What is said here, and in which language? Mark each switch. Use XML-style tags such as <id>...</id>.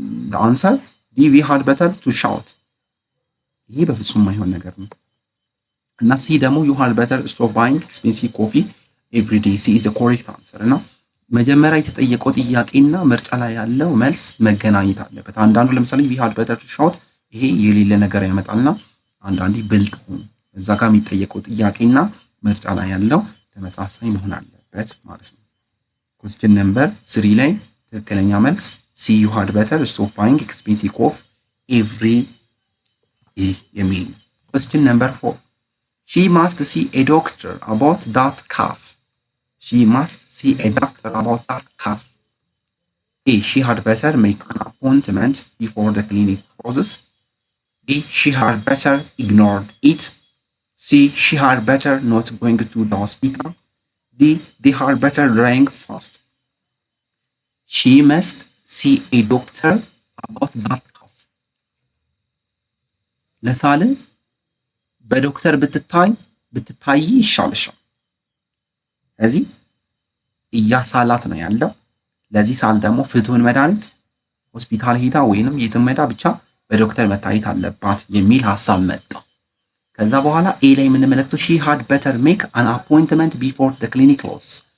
<am>ዘ አንሰር።</am> <en>ዲ ዊ ሃድ ቤተር ቱ ሻውት፣</en> <am>ይሄ በፍጹም የማይሆን ነገር ነው። እና ሲ ደግሞ</am> <en>ዩ ሃድ ቤተር ስቶፕ ባይንግ ኤክስፔንሲቭ ኮፊ ኤቭሪ ዴይ፣ ሲ ኢዝ ኮሬክት አንሰር።</en> <am>እና መጀመሪያ የተጠየቀው ጥያቄና ምርጫ ላይ ያለው መልስ መገናኘት አለበት። አንዳንዱ ለምሳሌ</am> <en>ዊ ሃድ ቤተር ቱ ሻውት</en> <am>ይሄ የሌለ ነገር ያመጣልና አንዳንዴ ብልጥ ሁኑ። እዛ ጋር የሚጠየቀው ጥያቄና ምርጫ ላይ ያለው ተመሳሳይ መሆን አለበት ማለት ነው። ኩዌስችን ነምበር 3 ላይ ትክክለኛ መልስ ሲ</am> <en>ዩ ሃድ ቤተር ስቶፕ ባይንግ ኤክስፔንሲቭ ኮፊ ኤቭሪ ዴይ</en> <am>የሚል ነው። ኩዌስችን ነምበር 4</am> <en>she must see a doctor about that cough. She must see a doctor about that cough. A. She had better make an appointment before the clinic closes. B. She had better ignore it. C. She had better not going to the hospital. D. They had better drink fast. She must see a doctor about that cough.</en> <am>ለሳለ በዶክተር ብትታይ ይሻልሻል። ስለዚህ እያሳላት ነው ያለው። ለዚህ ሳል ደግሞ ፍቱን መድኃኒት ሆስፒታል ሄዳ ወይንም የትም ሄዳ ብቻ በዶክተር መታየት አለባት የሚል ሀሳብ መጣ። ከዛ በኋላ ኤ ላይ የምንመለከተው</am> <en>ሺ ሃድ ቤተር ሜክ አን አፖይንትመንት ቢፎር ዘ ክሊኒክ ክሎዝስ።</en>